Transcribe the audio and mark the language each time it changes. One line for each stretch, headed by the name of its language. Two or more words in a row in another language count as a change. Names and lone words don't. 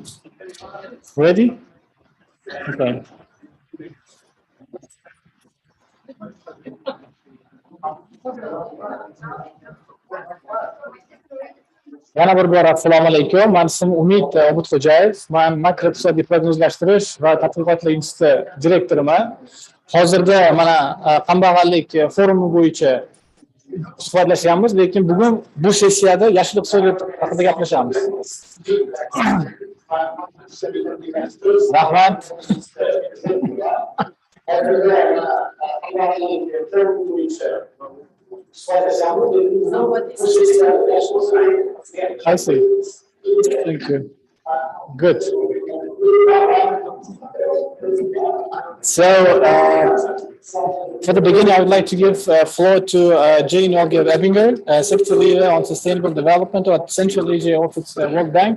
English: Ready? Okay.
Uzbek: Yana bir bora assalomu alaykum. Men ismim Umid Umidxo'jayev. Men makroiqtisodiy prognozlashtirish va tadqiqotlar instituti direktoriman. Hozirda mana kambag'allik forumi bo'yicha suhbatlashyapmiz, lekin bugun bu sessiyada yashil iqtisodiyot haqida gaplashamiz. Rahmat.
English: I see. Thank you. Good. So, for the beginning, I would like to give floor to Jane Olga-Ebinger, Secretary Leader on Sustainable Development at Central Asia Office, World Bank.